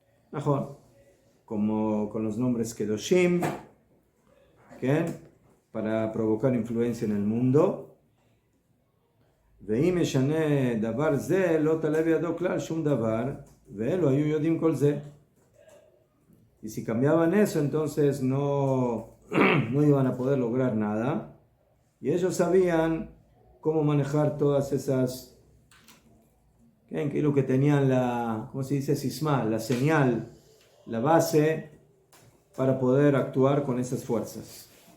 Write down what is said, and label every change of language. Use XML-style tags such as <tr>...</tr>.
<es>Mejor, como con los nombres Kedoshim, ¿okay? Para provocar influencia en el mundo.</es> <he>ואם ישנה דבר זה, לא תעלה בידו כלל שום דבר, ואלו היו יודעים כל זה.</he> <es>Y si cambiaban eso, entonces no iban a poder lograr nada. Y ellos sabían cómo manejar todas esas, que lo que tenían ¿cómo se dice? Sisma, la señal, la base para poder actuar con esas fuerzas.</es>